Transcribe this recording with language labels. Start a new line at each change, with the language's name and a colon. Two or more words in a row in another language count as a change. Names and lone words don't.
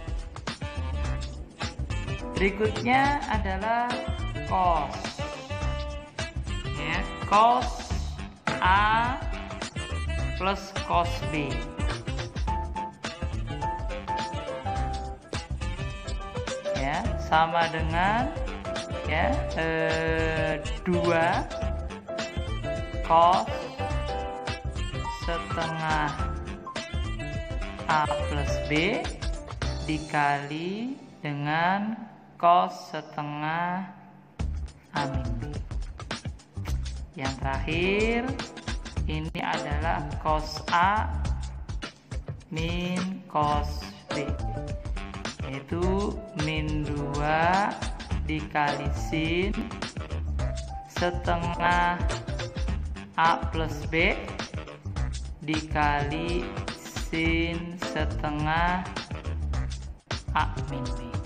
Indonesian: Berikutnya adalah cos ya, cos A plus cos B ya, sama dengan ya 2 cos setengah A plus B dikali dengan cos setengah A min B. Yang terakhir ini adalah cos A min cos B, yaitu min 2 dikali sin setengah A plus B dikali sin setengah A min B.